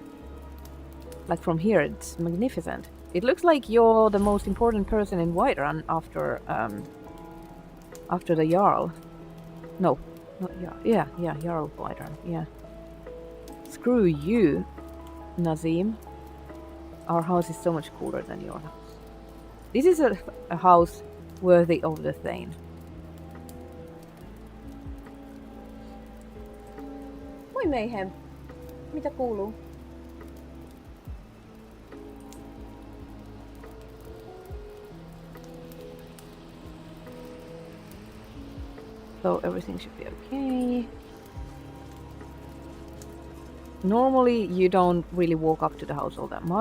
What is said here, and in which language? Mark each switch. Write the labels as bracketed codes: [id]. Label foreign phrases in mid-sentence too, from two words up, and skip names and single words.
[en] Like from here, it's magnificent. It looks like you're the most important person in Whiterun after the Jarl. No, not Jarl. Yeah, Jarl of Whiterun. Yeah. Screw you, Nazim. Our house is so much cooler than your house. This is a house worthy of the Thane. [fi] Moi Mayhem. Mitä kuuluu? [en] So everything should be okay. Normally you don't really walk up to the house all that much.